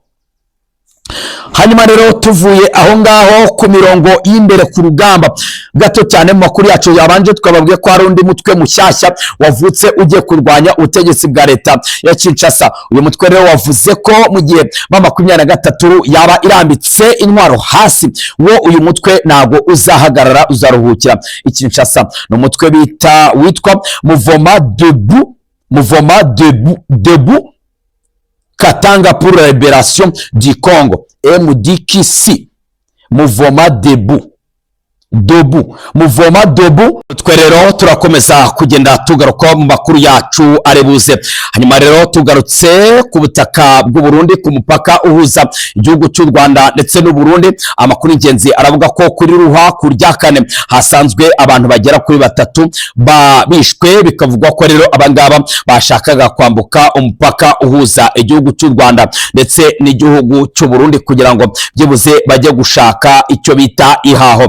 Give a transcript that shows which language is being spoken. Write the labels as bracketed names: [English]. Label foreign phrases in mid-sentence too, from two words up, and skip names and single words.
[Kinyarwanda] Hanyuma rero tuvuye aho ngaho ku mirongo y'imbere ku rugamba, gato cyane mu makuru yacu yabanje twababwiye ko hari undi mutwe mushyashya wavutse ugiye kurwanya ubutegetsi bwa leta ya Kinshasa. Uyu mutwe rero wavuze ko mu gihe M23 yaba irambitse intwaro hasi, wo uyu mutwe ntago uzahagarara, uzaruhukira i Kinshasa. No mutwe witwa Mouvement debout Katanga pour la libération du Congo, MDKC. Mouvement debout twe rero turakomeza kugenda tugaruka mu makuru yacu arebuze. Hanyuma rero tugarutse ku butaka bw'u Burundi, ku mupaka uhuza igihugu cy'u Rwanda ndetse n'u Burundi. Amakuru ingenzi aravuga ko kuri ruha ku rya kane hasanzwe abantu bagera kuri 3 bishwe, bikavugwa ko rero abangaba bashakaga kwambuka umupaka uhuza igihugu cy'u Rwanda ndetse n'igihugu cy'u Burundi kugira ngo byibuze bajye gushaka icyo bita ihaho.